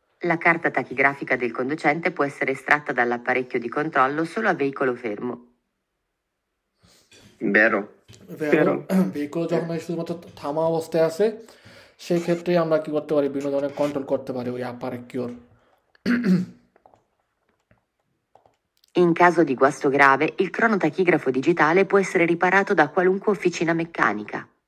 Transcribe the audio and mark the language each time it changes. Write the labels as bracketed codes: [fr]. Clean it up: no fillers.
[it] La carta tachigrafica del conducente può essere estratta dall'apparecchio di controllo solo a veicolo fermo. Vero. [bn] Vehicle যখন শুধুমাত্র থামা অবস্থায় আছে সেক্ষেত্রে আমরা কি করতে পারি, বিভিন্ন ধরনের কন্ট্রোল করতে পারি ওই apparecchio। [it] In caso di guasto grave, il cronotachigrafo digitale può essere riparato da qualunque officina meccanica.